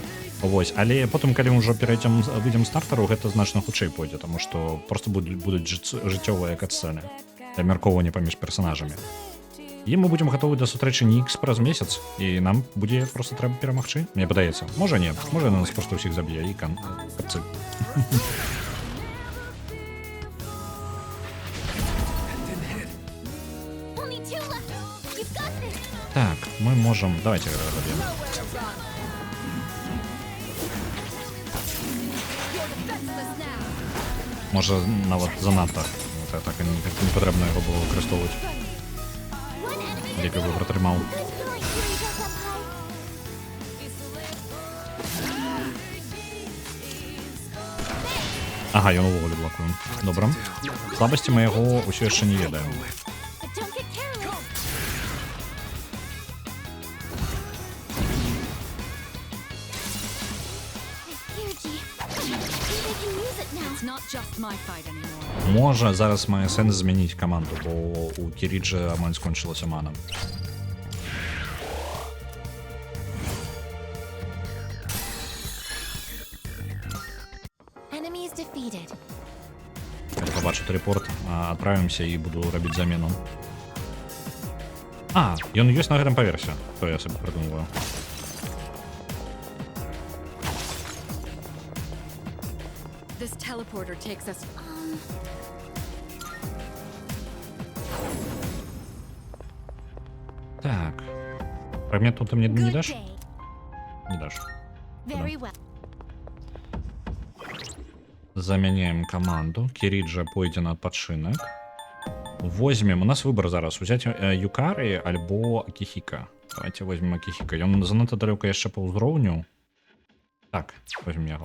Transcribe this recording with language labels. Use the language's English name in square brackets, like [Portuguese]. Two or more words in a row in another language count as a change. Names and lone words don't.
[Belarusian] Вось, але потым, калі мы ўжо выйдзем з Тартару, гэта значна хутчэй пойдзе, таму што проста будуць жыццёвыя катсцэны для абмяркоўвання паміж персанажамі. І мы будзем гатовы да сустрэчы Нікс праз месяц, і нам будзе проста трэба перамагчы. Мне падаецца. Можа не, можа нас проста ўсіх заб'е і капцы. [English] Only 2 left. You've got this. [Belarusian] Так, мы можам... Давайте заб'ем. Можа, нават занадта. Так не патрэбна яго было выкарыстоўваць. [English] One enemy. [Belarusian] Лепей бы пратрымаў. [English] Good going, Kirito Senpai. [Belarusian] Ага, ён увогуле блокуем. Добра. Слабасці мы яго ўсё яшчэ не ведаем. [English] But don't get careless. Kirji. Maybe they can use it now. It's not just my fight anymore. [Belarusian] Можа, зараз мае сэнс змяніць каманду, бо у Кіріджа амаль скончылася мана. [English] Enemy is defeated. [Belarusian] Калі пабачу тэлепорт, адправімся і буду рабіць замену. А, ён ёсць на гэтым паверсе, то я сабе прыдумываю. [English] This teleporter takes us. [Belarusian] Так. Фрагмент тут ты мне не [English] Good [Russian] дашь? [English] day. [Russian] Не дашь. [English] Very well. [Belarusian] Замяняем каманду. Кіріджа пойдзе на адпачынак. Возьмем, у нас выбор зараз узяць Юкары альбо Акіхіка. [Russian] Давайте возьмем [Belarusian] Акіхіка. Ён занадта далёка яшчэ па ўзроўню. Так, возьмем яго.